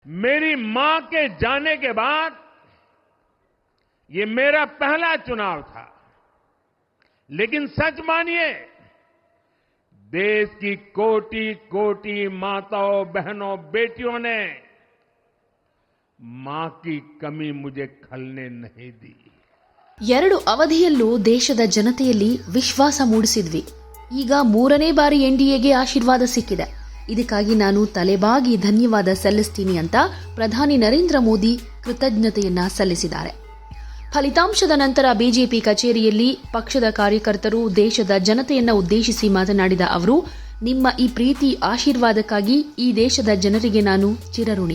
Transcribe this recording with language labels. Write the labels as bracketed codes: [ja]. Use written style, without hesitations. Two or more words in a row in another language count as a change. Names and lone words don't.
[hi] मेरी मां के जाने के बाद ये मेरा पहला चुनाव था, लेकिन सच मानिए, देश की कोटि कोटि माताओं, बहनों, बेटियों ने मां की कमी मुझे खलने नहीं दी। [kn] ಎರಡು ಅವಧಿಯಲ್ಲೂ ದೇಶದ ಜನತೆಯಲ್ಲಿ ವಿಶ್ವಾಸ ಮೂಡಿಸಿದ್ವಿ. ಈಗ ಮೂರನೇ ಬಾರಿ ಎನ್ಡಿಎಗೆ ಆಶೀರ್ವಾದ ಸಿಕ್ಕಿದೆ. ಇದಕ್ಕಾಗಿ ನಾನು ತಲೆಬಾಗಿ ಧನ್ಯವಾದ ಸಲ್ಲಿಸ್ತೀನಿ ಅಂತ ಪ್ರಧಾನಿ ನರೇಂದ್ರ ಮೋದಿ ಕೃತಜ್ಞತೆಯನ್ನ ಸಲ್ಲಿಸಿದ್ದಾರೆ. ಫಲಿತಾಂಶದ ನಂತರ ಬಿಜೆಪಿ ಕಚೇರಿಯಲ್ಲಿ ಪಕ್ಷದ ಕಾರ್ಯಕರ್ತರು, ದೇಶದ ಜನತೆಯನ್ನ ಉದ್ದೇಶಿಸಿ ಮಾತನಾಡಿದ ಅವರು, ನಿಮ್ಮ ಈ ಪ್ರೀತಿ ಆಶೀರ್ವಾದಕ್ಕಾಗಿ ಈ ದೇಶದ ಜನರಿಗೆ ನಾನು ಚಿರಋಣಿ.